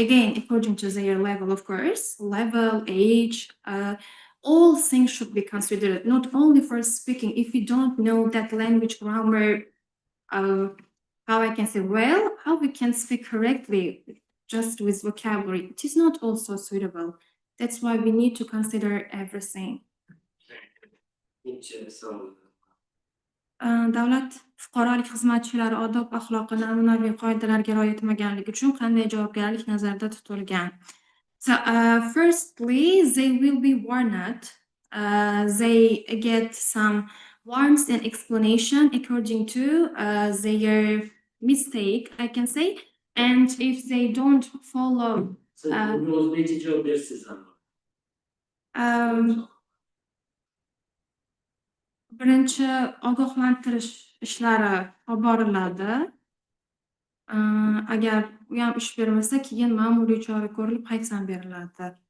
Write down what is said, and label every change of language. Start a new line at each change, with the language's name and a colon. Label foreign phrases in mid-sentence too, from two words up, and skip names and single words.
English: Again, according to their level, of course, level, age, all things should be considered, not only for speaking. If you don't know that language grammar, how I can say, well, how we can speak correctly just with vocabulary, it is not also suitable. That's why we need to consider everything.
Turkish: İkinci soru.
Uzbek: Davlat fuqarolik xizmatchilari odob axloqi namunaviy qoidalarga rioya etmaganligi uchun qanday javobgarlik nazarda tutilgan?
English: So, firstly, they will be warned. They get some warnings and explanation according to their mistake, I can say. And if they don't follow,
Uzbek: Siz buni o'zbekcha javob bersiz ama. birinchi ogohlantirish ishlari olib boriladi. Agar u ham ish bermasa, keyin ma'muriy chora ko'rilib hayfsan beriladi.